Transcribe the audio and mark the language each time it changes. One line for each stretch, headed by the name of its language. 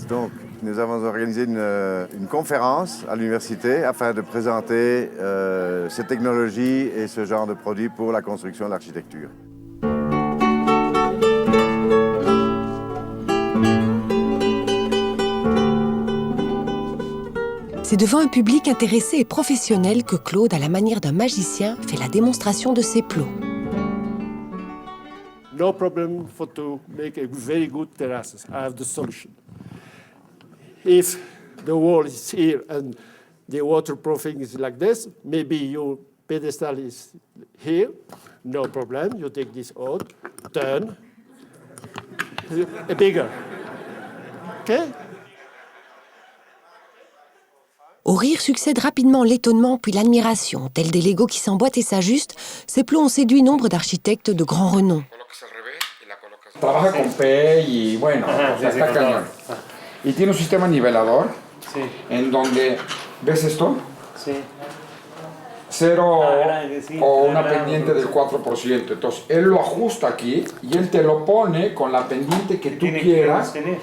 French: Donc, nous avons organisé une conférence à l'université afin de présenter ces technologies et ce genre de produits pour la construction de l'architecture. C'est devant un public intéressé et professionnel que Claude, à la manière d'un magicien, fait la démonstration de ses plots.
English: No problem to make a very good terraces. I have the solution. If the wall is here and the waterproofing is like this, maybe your pedestal is here, no problem. You take this out, turn, bigger. Okay?
French: Au rire succède rapidement l'étonnement puis l'admiration. Tels des Legos qui s'emboîtent et s'ajustent, ces plots ont séduit nombre d'architectes de grand renom.
Spanish: Trabaja con P y bueno, o sea, está cañón. Y tiene un sistema nivelador en donde, ¿ves esto? Cero o una pendiente del 4%. Entonces, él lo ajusta aquí y él te lo pone con la pendiente que tú quieras.